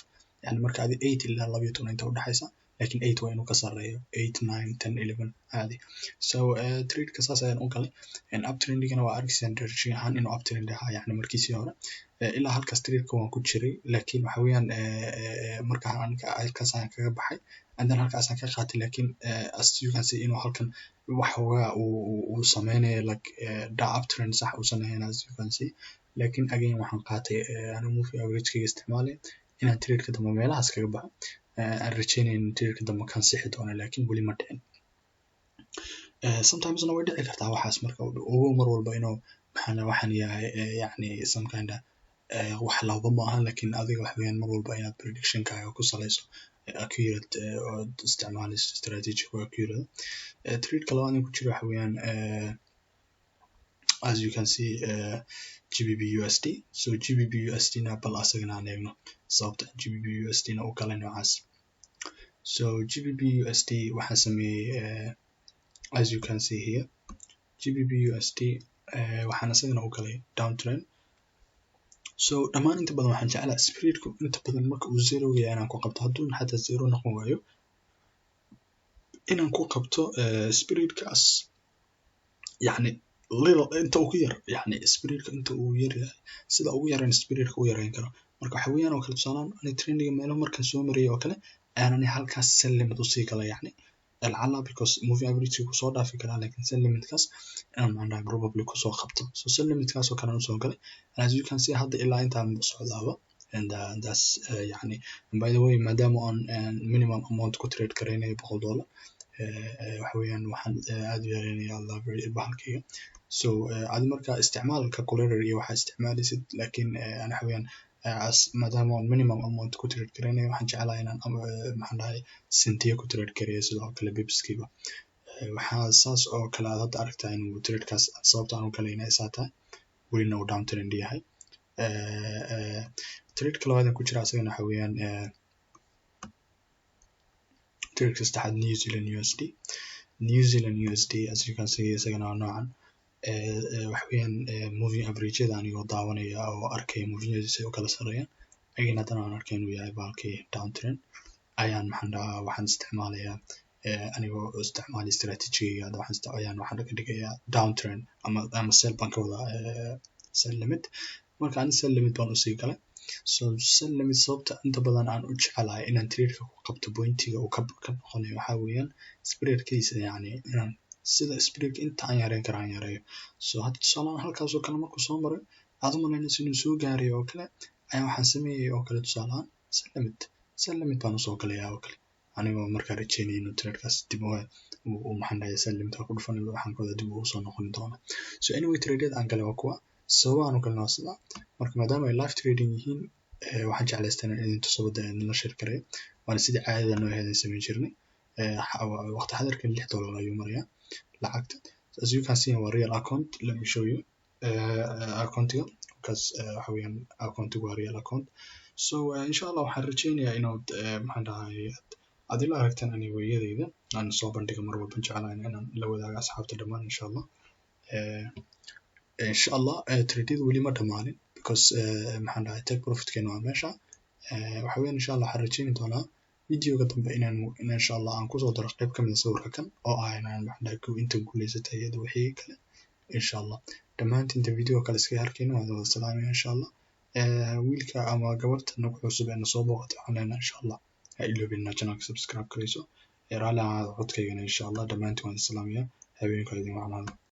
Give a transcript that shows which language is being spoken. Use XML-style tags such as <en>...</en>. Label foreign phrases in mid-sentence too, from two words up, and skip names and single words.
<so>Yani marka adi 8 ilaa 12 inta u dhaxaysa laakiin 8 waa inuu ka sareeyo 8 9 10 11 caadi. So trade-ka saas ayaan u galay uptrendingana waa arkaysaan direction ahaan inuu uptrend ahaa yani markiisii hore ilaa halkaas trade-ka waan ku jiray laakiin waxa weeyaan marka halkaas aan kaga baxay</so> <en>and then</en> <so>halkaas aan ka qaatay laakiin</so> <en>as you can see</en> <so>inuu halkan waxoogaa uu sameynayo like uptrend sax uu sameeyay</so> <en>as you can see</en> <so>laakiin again waxaan qaatay anigu</so> <en>moving average-kayga</en> <so>isticmaalay inaan trade-ka dambe meelahaas kaga baxo aan rajeynayo in trade-ka dambe kan sixi doono laakiin weli ma dhicin. Sometimes way dhici kartaa waxaas marka ugu mar walba inuu waxaan yahay yani</so> <en>some kind of</en> <so>wax laba ma aha laakiin adiga wax weeyaan mar walba inaad prediction-kaaga ku salayso accurate oo isticmaalayso strategy ku accurate. Trade-ka labaad ku jiro waxa weeyaan</so> <en>as you can see</en> <so>GBP USD. So GBP USD na bal asagana aan eegno sababta GBP USD na u kala noocaas. So GBP USD waxaan sameeyay</so> <en>as you can see here</en> <so>GBP USD waxaan asagana u galay downtrend. So dhamaan inta badan waxaan jeclaa spirit-ku inta badan marka uu zero yahay inaan ku qabto hadduu xataa zero noqon waayo inaan ku qabto spirit-kaas yani little inta ugu yar yani spirit-ka inta uu yar yahay sida ugu yaraan spirit-ka u yareyn karo. Marka waxa weeyaan oo kale tusaalaan ani trending meelo markaan soo mariyay oo kale aanan halkaas</so> <en>sell limit</en> <so>u sii galay yani lacala because</so> <en>moving average</en> <so>ku soo dhaafi karaa laakiin</so> <en>sell limit</en> <so>kaas inaan probably ku soo qabto. So</so> <en>sell limit</en> <so>kaas oo kale aan soo galay</so> <en>as you can see</en> <so>hadda ilaa intaan socdaaba</so> <en>and that's</en> <so>yani</so> <en>by the way</en> <so>maadaama aan</so> <en>minimum amount</en> <so>ku trade kareynayo $100 waxa weeyaan waxaan aad u yareynayaa bahalkayga. So adi marka isticmaalka calculator iyo waxa isticmaalaysid laakiin waxa weeyaan maadaama aan</so> <en>minimum amount</en> <so>ku trade kareynayo waxaan jeclahay inaan maxaan dhahay sentiya ku trade kareeyo sidoo kale bipskiiba. Waxaa saas oo kale aad hadda aragtaa inuu trade-kaas sababta aan u galayna isaa tahay welina uu downtrend yahay. Trade-ka labaad ku jira asagana waxa weeyaan trade-ka saddexaad New Zealand USD</so> <en>as you can see</en> <so>isagana waa noocan waxa weeyaan</so> <en>moving average-yada</en> <so>anigoo daawanaya oo arkaya moving-yadiisa oo kala sareeyaan again haddana aan arkay inuu yahay bahalkii downtrend ayaan waxaan isticmaalayaa anigoo isticmaalay strategy-ga hadda waxaan ka dhigayaa downtrend ama sell baan ka wadaa</so> <en>sell limit.</en> <so>Marka aan</so> <en>sell limit</en> <so>baan usii galay. So</so> <en>sell limit</en> <so>sababta inta badan aan u jecelahay inaan trade-ka ku qabto point-iga uu ka noqonayo waxa weeyaan spread-kiisa yani inaan sida spread-ka inta aan yareyn karo aan yareeyo. So hadda tusaalaan halkaas oo kale markuu soo maray aad u malaynayso inuu soo gaaray oo kale ayaan waxaan sameeyay oo kale tusaalaan</so> <en>sell limit</en> <so>baan usoo galayaa oo kale anigoo markaa rajeynaya inuu trade-kaas dib u maxaan dhahay</so> <en>sell limit</en> <so>ku dhufan waxaan ka wadaa dib ugu soo noqon doona. So anyway trade-yada aan galay waa kuwa sababaan u galnaa sida marka maadaama ay</so> <en>live trading</en> <so>yihiin waxaan jeclaystaa inaan tusabada la share kareeyo waana sidii caadada noo ahayd sameyn jirnay waqti xadirkan $6 ayuu marayaa lacagta.</so> <en>As you can see</en> <so>waa</so> <en>real account. Let me show you account-iga because</en> <so>waxa weeyaan</so> <en>account-igu waa real account.</en> <so>So inshallah waxaan rajeynayaa inaad maxaan dhahay aad ila aragtaan anigooyadayda aan soo bandhigo mar walba jeclahay inaan la wadaago asxaabta dhammaan inshallah trade-yadu weli ma dhamaanin because maxaan dhahay</so> <en>take profit-keena</en> <so>waa meesha waxa weeyaan inshallah waxaan rajeyn doonaa videoga dambe inaan inshallah aan kusoo daro qayb kamid ah sawirka kan oo ah inaan maxaan dhahay inta guuleysatay iyada wixii kale inshallah dhammaantiin inta video kale iska arkayno waan wada salaamaya inshallah wiilka ama gabadha nagu cusub ee soo booqatay waxaan leenahay inshallah ha iloobin inaad channelka subscribe gareyso raali ahaada codkaygana inshallah dhammaantiin waan salaamaya habeenkayga idin wacnaado.</so>